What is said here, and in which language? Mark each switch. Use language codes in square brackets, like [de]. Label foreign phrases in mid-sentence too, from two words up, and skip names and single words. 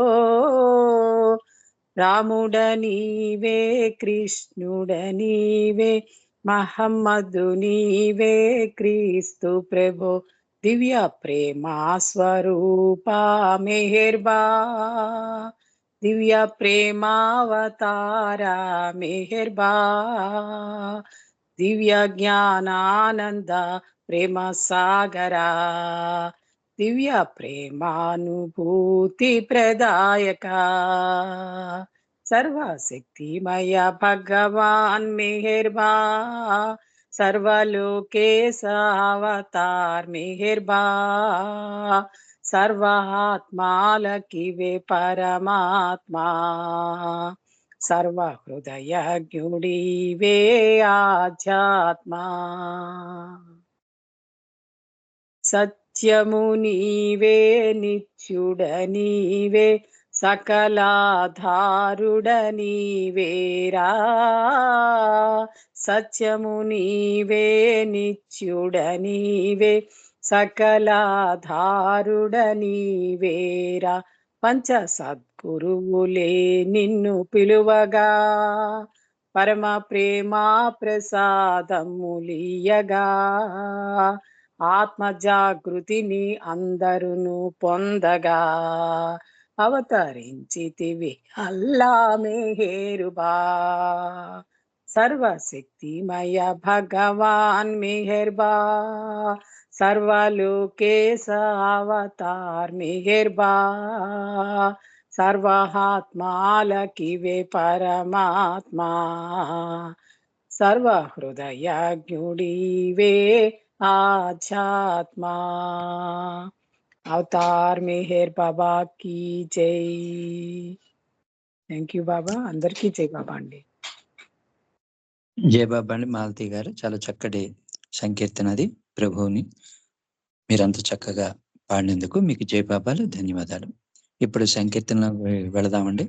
[te] రాముడనీవే కృష్ణుడనీవే మహమ్మదు నీవే క్రీస్తు ప్రభో। దివ్య ప్రేమా స్వరూపా మెహర్బా దివ్య ప్రేమావతారా మెహర్బా దివ్య జ్ఞానానంద ప్రేమ సాగరా, దివ్య ప్రేమానుభూతి ప్రదాయక, సర్వశక్తిమయ భగవాన్ మెహర్బా, సర్వలోకేశ అవతార మెహర్బా, సర్వాత్మాలకీ వే పరమాత్మా, సర్వ హృదయ జ్ఞుడీ వే ఆధ్యాత్మా, సత్యము నీవే నిత్యుడ నీవే సకలాధారుడ నీవేరా, సత్యము నీవే నిత్యుడ నీవే సకలాధారుడ నీవేరా, పంచ సద్గురువులే నిన్ను పిలువగా, పరమ ప్రేమ ప్రసాదములియగా, ఆత్మ జాగృతిని అందరును పొందగా, అవతరించితివి అల్లా మెహర్బా, సర్వశక్తిమయ భగవాన మెహర్బా, సర్వలోకేశ అవతార మెహర్బా, సర్వాత్మాలకీ వే పరమాత్మా, సర్వ హృదయ జ్ఞుడీ వే ఆధ్యాత్మా, [hi] अवतार मेहर बाबा की जय. [en] Thank you [te] బాబా, అందరికీ జై బాబా అండి. జయ బాబా అండి. మాలతి గారు చాలా చక్కటి సంకీర్తన అది ప్రభువుని మీరంత చక్కగా పాడినందుకు మీకు జయ బాబాలు, ధన్యవాదాలు. ఇప్పుడు సంకీర్తన వెళదామండి.